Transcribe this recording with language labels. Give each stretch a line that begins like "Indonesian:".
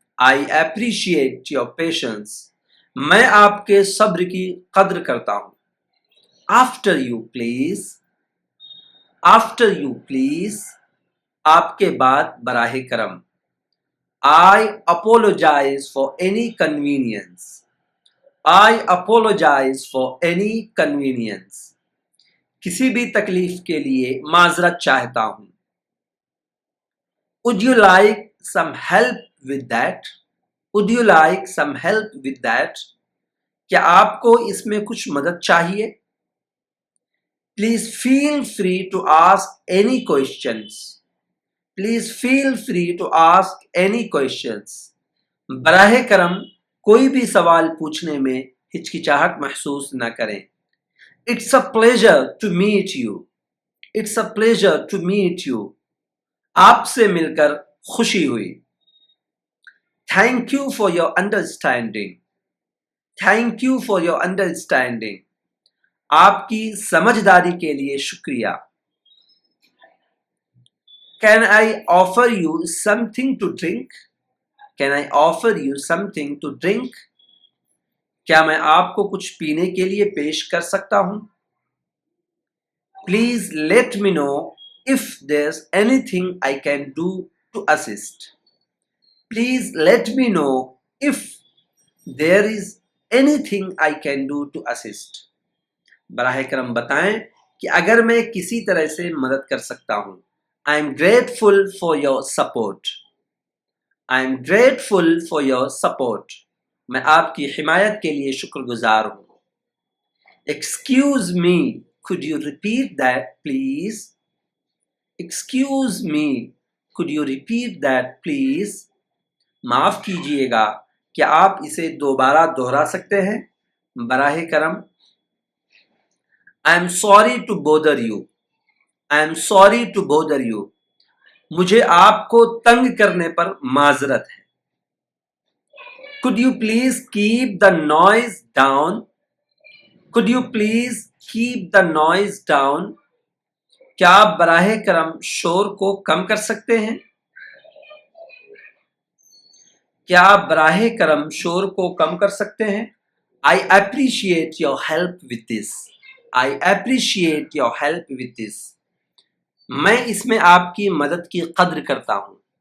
English: I appreciate your patience.
Hindi: मैं आपके सब्र की कद्र करता हूं।
English: After you please. After you please.
Hindi: आपके बाद बराहे करम।
English: I apologize for any convenience. I apologize for any convenience.
Hindi: किसी भी तकलीफ के लिए माजरत चाहता हूं।
English: Would you like some help with that? Would you like some help with that?
Hindi: क्या आपको इसमें कुछ मदद चाहिए?
English: Please feel free to ask any questions. Please feel free to ask any questions.
Hindi: बराहे करम कोई भी सवाल पूछने में हिचकिचाहट महसूस न करें।
English: It's a pleasure to meet you. It's a pleasure to meet you.
Hindi: आपसे मिलकर खुशी हुई।
English: Thank you for your understanding. Thank you for your understanding.
Hindi: आपकी समझदारी के लिए शुक्रिया।
English: Can I offer you something to drink? Can I offer you something to drink?
Hindi: क्या मैं आपको कुछ पीने के लिए पेश कर सकता हूं?
English: Please let me know if there's anything I can do to assist. Please let me know if there is anything I can do to assist.
Hindi: बराह करम बताएं कि अगर मैं किसी तरह से मदद कर सकता हूं।
English: I am grateful for your support. I am grateful for your support.
Hindi: मैं आपकी हिमायत के लिए शुक्रगुजार हूं।
English: Excuse me, could you repeat that please? Excuse me, could you repeat that please?
Hindi: माफ कीजिएगा, क्या आप इसे दोबारा दोहरा सकते हैं? बराह करम।
English: I am sorry to bother you. I am sorry to bother you.
Hindi: मुझे आपको तंग करने पर माजरत है।
English: Could you please keep the noise down? Could you please keep the noise down?
Hindi: क्या आप बराहे करम शोर को कम कर सकते हैं? क्या आप बराहे करम शोर को कम कर सकते हैं?
English: I appreciate your help with this. I appreciate your help with this.
Hindi: मैं इसमें आपकी मदद की कद्र करता हूँ.